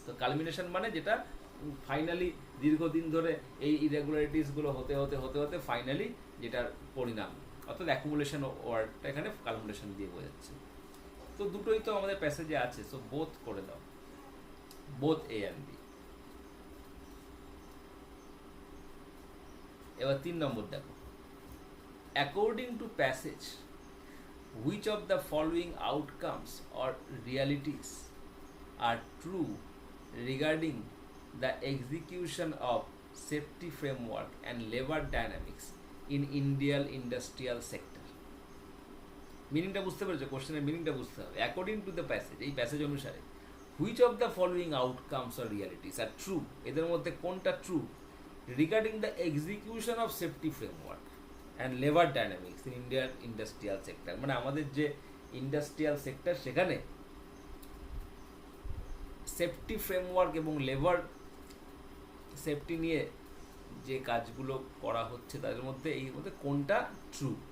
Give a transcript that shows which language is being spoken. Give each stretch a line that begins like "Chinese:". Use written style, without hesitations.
Bangla: তো culmination মানে যেটা ফাইনালি দীর্ঘদিন ধরে এই ইরেগুলারিটিসগুলো হতে হতে হতে হতে ফাইনালি যেটার পরিণাম, অর্থাৎ অ্যাকুমুলেশন ওয়ার্ডটা এখানে কালমুলেশন দিয়ে বোঝাচ্ছে। তো দুটোই তো আমাদের প্যাসেজে আছে, সো বোথ করে দাও, বোথ এ অ্যান্ড বি। এবার 3 নম্বর দেখো,
English: According to passage which of the following outcomes or realities are true regarding the execution of safety framework and labor dynamics in Indian industrial sector?
Bangla: মিনিংটা বুঝতে পেরেছো? কোশ্চেনের মিনিংটা বুঝতে হবে।
English: according to the passage,
Bangla: এই প্যাসেজ অনুসারে,
English: which of the following outcomes আর realities are true,
Bangla: এদের মধ্যে কোনটা
English: True regarding the execution of safety framework and labour dynamics in Indian industrial sector.
Bangla: মানে আমাদের যে ইন্ডাস্ট্রিয়াল সেক্টর, সেখানে সেফটি ফ্রেমওয়ার্ক এবং লেবার সেফটি নিয়ে যে কাজগুলো করা হচ্ছে তাদের মধ্যে এই মধ্যে কোনটা ট্রু?